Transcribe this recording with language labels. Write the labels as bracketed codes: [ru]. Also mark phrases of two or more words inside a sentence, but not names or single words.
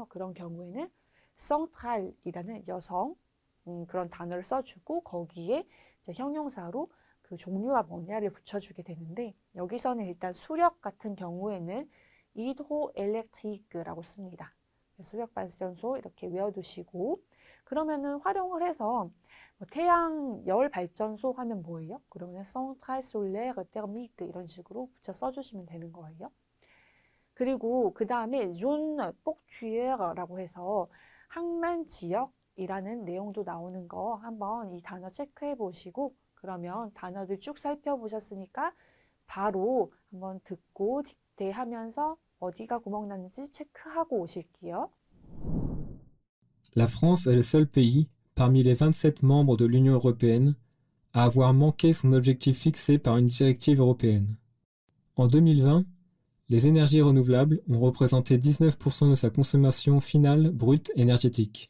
[ko] 그런 경우에는 성트랄이라는 여성 그런 단어를 써주고 거기에 이제 형용사로 그 종류가 뭐냐를 붙여주게 되는데 여기서는 일단 수력 같은 경우에는 히드로엘렉트릭이라고 씁니다. 수력발전소 이렇게 외워두시고 그러면은 활용을 해서 태양열 발전소 하면 뭐예요? 그러면 [fr] centrale solaire thermique [ko] 이런 식으로 붙여 써주시면 되는 거예요. 그리고 그 다음에 [fr] zone portuaire [ko] 라고 해서 항만 지역이라는 내용도 나오는 거 한번 이 단어 체크해 보시고 그러면 단어들 쭉 살펴보셨으니까 바로 한번 듣고 딕테하면서 어디가 구멍 났는지 체크하고 오실게요. [fr] La France est le seul pays, parmi les 27 membres de l'Union européenne, à avoir manqué son objectif fixé par une directive européenne. En 2020, les énergies renouvelables ont représenté 19% de sa consommation finale brute énergétique.